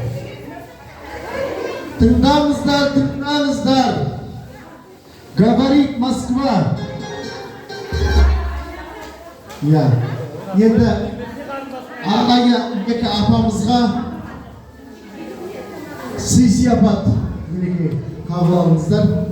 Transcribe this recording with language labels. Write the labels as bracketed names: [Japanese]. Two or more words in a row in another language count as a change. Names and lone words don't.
[Kazakh] Тыңдаңыздар, тыңдаңыздар. [Russian] Говорит Москва. Я. [Kazakh] Енді арнайы Мека апамызға сый-сияпат мінекей қабыл алыңыздар.